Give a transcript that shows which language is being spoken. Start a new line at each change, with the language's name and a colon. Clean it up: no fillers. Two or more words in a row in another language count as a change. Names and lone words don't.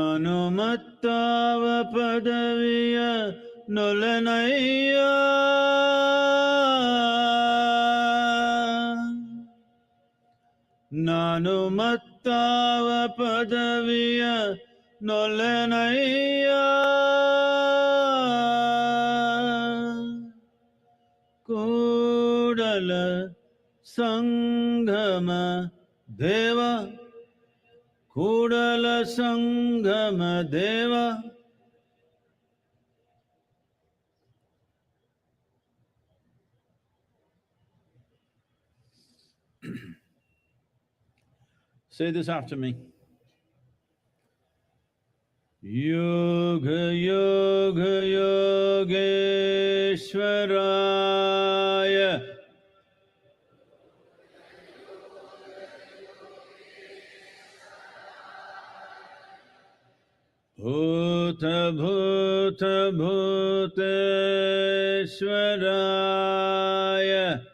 Kannada: ನಾನುಮತ್ತಾವ ಪದವಿಯನಲೆ ನಯ ನಾನುಮತ್ತಾವ ಪದವಿಯ ನೊಲೆನಯ್ಯ ಕೂಡಲ ಸಂಗಮ ದೇವ ಕೂಡಲ ಸಂಗಮ ದೇವ.
English: Say this after me.
Sanskrit: योग योग योगेश्वराय भूत भूत भूतेश्वराय